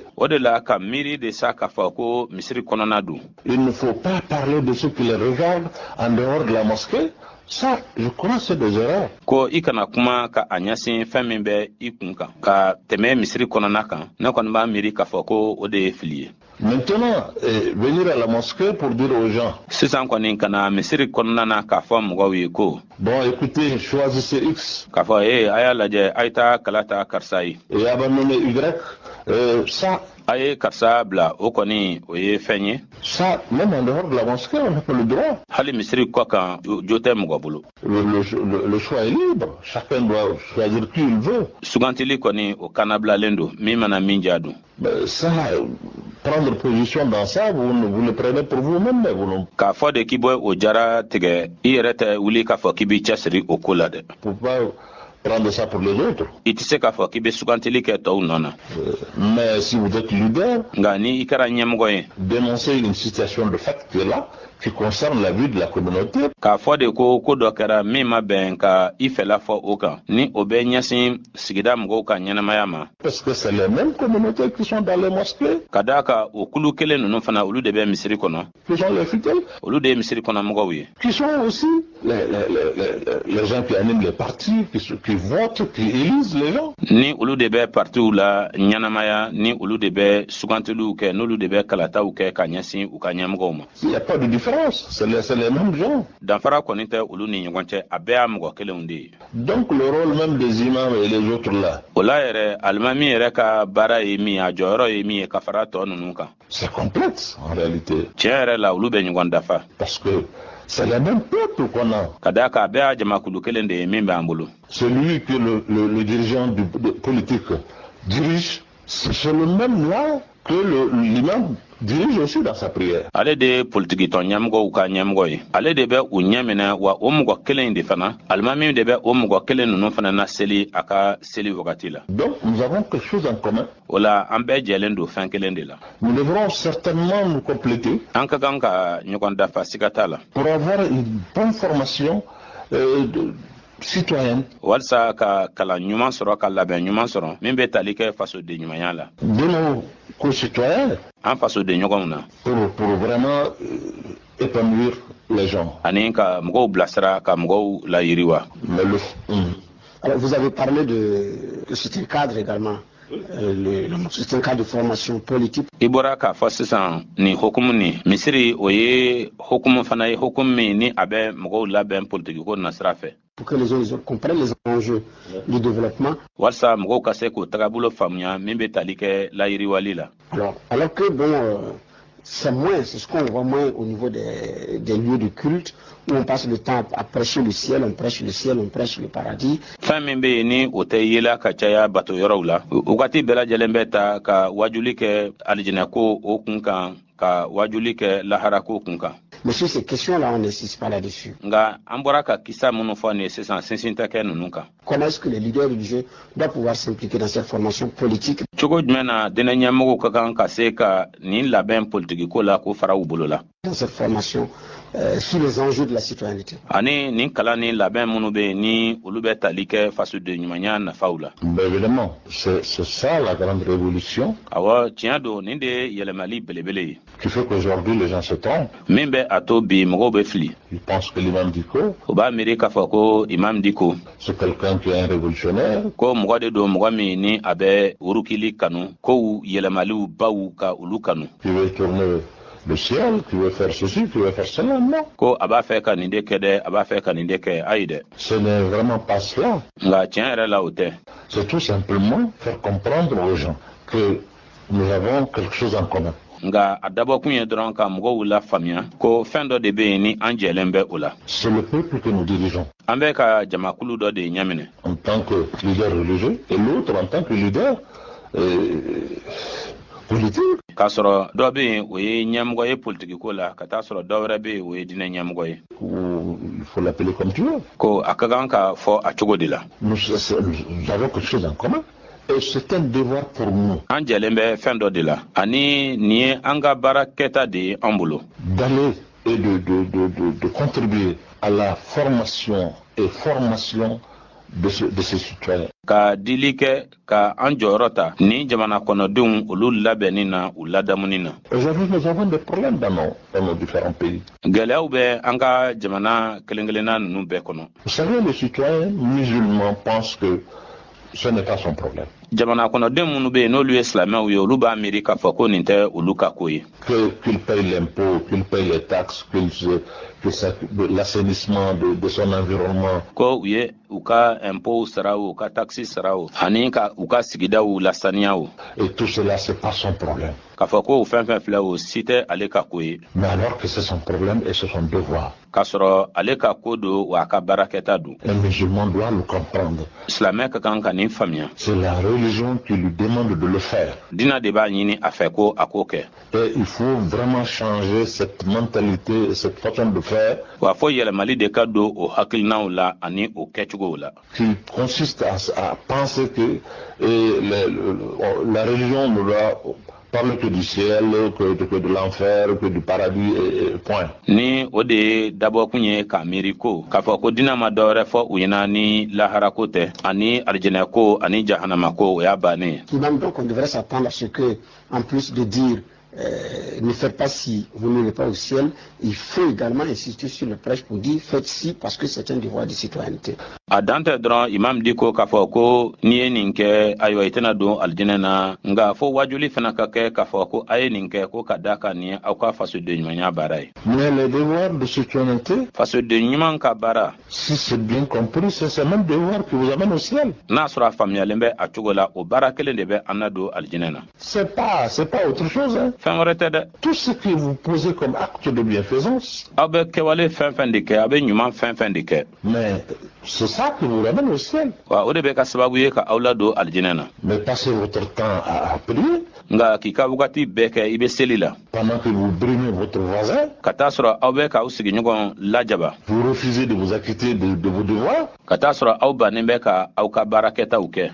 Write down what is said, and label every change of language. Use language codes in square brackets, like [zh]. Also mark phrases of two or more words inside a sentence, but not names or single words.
[bm] O de la ka miiri de sa k'a fɔ ko misiri kɔnɔna don. [fr] Il ne faut pas parler de ceux qui les regardent en dehors de la mosquée. Ça, je crois c'est des erreurs. [bm] Ko i kana kuma ka a ɲɛsin fɛn min bɛ i kun kan ka tɛmɛ misiri kɔnɔna kan ne kɔni b'a miiri k'a fɔ ko o de ye fili ye. [fr] Maintenant, venir à la mosquée pour dire aux gens. [bm] Sisan kɔni kana misiri kɔnɔna na k'a fɔ mɔgɔw ye ko. [fr] Bon, écoutez, choisissez X. [bm] K'a fɔ a y'a lajɛ a ye taa kala ta karisa ye. [fr] Et abandonner Y. Ça. [bm] A ye karisa bila o kɔni o ye fɛn ye. [fr] Ça, même en dehors de la mosquée, on n'a pas le droit. [bm] Hali misiri kɔ kan jo tɛ mɔgɔ bolo. [fr] Le choix est libre. Chacun doit choisir qui il veut. [bm] Sugantili kɔni o kanabilalen don min mana min diya don. [fr] Ça, prendre position dans ça, vous le prenez pour vous-même, mais vous non. [bm] K'a fɔ de k'i bɔ o jara tigɛ i yɛrɛ tɛ wuli k'a fɔ k'i b'i cɛsiri o ko la dɛ. [fr] Pour pas prendre ça pour les autres. [bm] I tɛ se k'a fɔ k'i bɛ sugantili kɛ tɔw nɔ na. [fr] Mais si vous êtes leader, [bm] nka ni i kɛra ɲɛmɔgɔ ye. [fr] Dénoncer une situation de fait qui est là, qui concerne la vie de la communauté. [bm] K'a fɔ de ko dɔ kɛra min ma bɛn ka i fɛla fɔ o kan ni o bɛ ɲɛsin sigida mɔgɔw ka ɲɛnamaya ma. [fr] Parce que c'est les mêmes communautés qui sont dans les mosquées. [bm] Ka d'a kan o kulu kelen ninnu fana olu de bɛ misiri kɔnɔ. [fr] Qui sont les fidèles. [bm] Olu de ye misiri kɔnɔ mɔgɔw ye. [fr] Qui sont aussi les gens qui animent les partis, qui votent, qui élisent les gens. [bm] Ni olu de bɛ partiw la ɲɛnamaya ni olu de bɛ sugantiliw kɛ n'olu de bɛ kalataw kɛ ka ɲɛsin u ka ɲɛmɔgɔw ma. [fr] Il n'y a pas de différence. C'est les mêmes gens. [bm] Danfara kɔni tɛ olu ni ɲɔgɔn cɛ a bɛɛ y'a mɔgɔ kelenw de ye. [fr] Donc le rôle même des imams et les autres là. [bm] O la yɛrɛ alimami yɛrɛ ka baara ye min ye a jɔyɔrɔ ye min ye ka fara tɔ ninnu kan. [fr] C'est complexe en réalité. [bm] Tiɲɛ yɛrɛ la olu bɛ ɲɔgɔn dafa. [fr] Parce que c'est le même peuple qu'on a. [bm] Ka d'a kan a bɛɛ y'a jamakulu kelen de ye min b'an bolo. [fr] Celui que le dirigeant politique dirige, c'est le même là que l'imam dirige aussi dans sa prière. [bm] Ale de ye politiki tɔn ɲɛmɔgɔw ka ɲɛmɔgɔ ye. Ale de bɛ u ɲɛ minɛ wa o mɔgɔ kelen de fana alimami de bɛ o mɔgɔ kelen ninnu fana na seli a ka seli wagati la. [fr] Donc nous avons quelque chose en commun. [bm] O la an bɛɛ jɛlen don fɛn kelen de la. [fr] Nous devrons certainement nous compléter. [bm] An ka kan ka ɲɔgɔn dafa siga t'a la. [fr] Pour avoir une bonne formation citoyenne. [bm] Walasa ka kalan ɲuman sɔrɔ ka labɛn ɲuman sɔrɔ min bɛ tali kɛ fasoden ɲumanya la. [fr] De nos concitoyens. [bm] An fasoden ɲɔgɔnw na. [fr] Pour vraiment épanouir les gens. [bm] Ani ka mɔgɔw bilasira ka mɔgɔw layiriwa. [fr] Alors vous avez parlé de c'est un cadre également. C'est un cadre de formation politique. [bm] I bɔra k'a fɔ sisan nin hokumu ni misiri o ye hokumu fana ye hokumu min ni a bɛ mɔgɔw labɛn politikiko nasira fɛ. [fr] pour que les gens comprennent les enjeux du développement. [bm] Walsa mɔgɔw ka se k'o tagabolo faamuya min bɛ tali kɛ layiriwali la. [fr] Alors que bon, c'est ce qu'on voit moins au niveau des lieux de culte, où on passe le temps à prêcher le ciel, on prêche le ciel, on prêche le paradis. [bm] Fɛn min bɛ yen ni o tɛ yela ka caya bato yɔrɔw la, wagati bɛɛ lajɛlen bɛ ta ka wajuli kɛ alijinɛko o kun kan, ka wajuli kɛ laharako kun kan. [fr] Mais sur ces questions-là, on n'insiste pas là-dessus. [bm] Nga an bɔra ka kisa minnu fɔ nin ye sisan sinsin tɛ kɛ ninnu kan. [fr] Comment est-ce que les leaders religieux doivent pouvoir s'impliquer dans cette formation politique? [bm] Cogo jumɛn na diinɛ ɲɛmɔgɔw ka kan ka se ka nin labɛn politigiko la k'o fara u bolo la. [fr] Dans cette formation, sur les enjeux de la citoyenneté. [bm] Ani nin kalan ni labɛn minnu bɛ yen ni olu bɛ tali kɛ fasoden ɲumanya nafaw la. [fr] Évidemment, c'est ça la grande révolution. [bm] Awɔ tiɲɛ don nin de ye yɛlɛmali belebele ye. [fr] Qui fait qu'aujourd'hui les gens se trompent. [bm] Min bɛ a to bi mɔgɔw bɛ fili. [fr] Ils pensent que l'imam Dicko, [bm] U b'a miiri k'a fɔ ko imam Dicko, [fr] c'est quelqu'un qui est un révolutionnaire. [bm] Ko mɔgɔ de don mɔgɔ min ni a bɛ urukili kanu, kow yɛlɛmaliw baw ka olu kanu. [fr] Qui veut tourner le ciel, qui veut faire ceci, qui veut faire cela, non. [bm] Ko a b'a fɛ ka nin de kɛ dɛ, a b'a fɛ ka nin de kɛ, ayi dɛ. [fr] Ce n'est vraiment pas cela. [bm] Nka tiɲɛ yɛrɛ la o tɛ. [fr] C'est tout simplement faire comprendre aux gens que nous avons quelque chose en commun. [bm] Nga a dabɔkun ye dɔrɔn ka mɔgɔw la faamuya ko fɛn dɔ de bɛ yen ni an jɛlen bɛ o la. [fr] C'est le peuple que nous dirigeons. [bm] An bɛ ka jamakulu dɔ de ɲaminɛ. [fr] En tant que leader religieux et l'autre en tant que leader politique. [bm] K'a sɔrɔ dɔ bɛ yen o ye ɲɛmɔgɔ ye politigiko la ka taa sɔrɔ dɔ wɛrɛ bɛ yen o ye diinɛ ɲɛmɔgɔ ye. [fr] Il faut l'appeler comme tu veux. [bm] Ko a ka kan ka fɔ a cogo de la. [fr] Nous avons quelque chose en commun. Et c'est un devoir pour nous. [bm] An jɛlen bɛ fɛn dɔ de la ani nin ye an ka baara kɛta de ye an bolo. [fr] D'aller et de contribuer à la formation de ces citoyens. [bm] Ka dili kɛ ka an jɔyɔrɔ ta ni jamana kɔnɔdenw olu labɛnni na u ladamuni na. [fr] Aujourd'hui nous avons des problèmes dans nos différents pays. [bm] Gɛlɛyaw bɛ an ka jamana kelen-kelenna ninnu bɛɛ kɔnɔ. [fr] Vous savez, les citoyens musulmans pensent que ce n'est pas son problème. [bm] Jamana kɔnɔden minnu bɛ yen n'olu ye silamɛw ye olu b'a miiri k'a fɔ ko nin tɛ olu ka ko ye. [fr] Qu'il paye l'impôt, qu'il paye les taxes, l'assainissement de son environnement. [bm] Ko u ye u ka impôt sara o, u ka taxi sara o, ani ka u ka sigidaw lasaniya o. [fr] Et tout cela, c'est pas son problème. [bm] K'a fɔ ko o fɛn fɛn filɛ o si tɛ ale ka ko ye. [fr] Mais alors que c'est son problème et c'est son devoir. [bm] K'a sɔrɔ ale ka ko don wa a ka baarakɛta don. [fr] Un musulman doit le comprendre. [bm] Silamɛ ka kan ka nin faamuya. [fr] C'est la religion qui lui demande de le faire. [bm] Diinɛ de b'a ɲini a fɛ ko a k'o kɛ. [fr] Et il faut vraiment changer cette mentalité, cette façon de faire. [bm] Wa fo yɛlɛmali de ka don o hakilinaw la ani o kɛcogow la. [fr] Qui consiste à penser que la religion ne doit parler que du ciel, que de l'enfer, que du paradis, et point. [bm] Ni o de ye dabɔkun ye k'a miiri ko k'a fɔ ko diinɛ ma dɔwɛrɛ fɔ u ɲɛna ni laharako tɛ ani alijinɛko ani jahanamako o y'a bannen. [fr] Donc on devrait s'attendre à ce que, en plus de dire ne faites pas si vous n'irez pas au ciel, il faut également insister sur le prêche pour dire faites si parce que c'est un devoir de citoyenneté. [bm] A dan tɛ dɔrɔn imam Dicko k'a fɔ ko n'i ye nin kɛ ayiwa i tɛna don alijinɛ na nka fo wajuli fana ka kɛ k'a fɔ ko a ye nin kɛ ko ka da kan nin ye aw ka fasoden ɲumanya baara ye. [fr] Mais le devoir de citoyenneté, [bm] fasoden ɲuman ka baara, [fr] si c'est bien compris, c'est ce même devoir qui vous amène au ciel. [bm] N'a sɔrɔ a faamuyalen bɛ a cogo la o baara kelen de bɛ an na don alijinɛ na. [fr] C'est pas autre chose, hein. [bm] Fɛn wɛrɛ tɛ dɛ. [fr] Tout ce que vous posez comme acte de bienfaisance. [bm] Aw bɛ kɛwale fɛn fɛn de kɛ, aw bɛ ɲuman fɛn fɛn de kɛ. [fr] Mais c'est ça qui vous ramène au ciel. [bm] Wa o de bɛ ka sababu ye ka aw ladon alijinɛ na. [fr] Mais passez votre temps à prier. [bm] Nka k'i ka wagati bɛɛ kɛ i bɛ seli la. [fr] Pendant que vous brimez votre voisin. [bm] Ka taa sɔrɔ aw bɛ k'aw sigiɲɔgɔn lajaba. [fr] Vous refusez de vous acquitter de vos devoirs. [bm] Ka taa sɔrɔ aw bannen bɛ ka aw ka baarakɛtaw kɛ.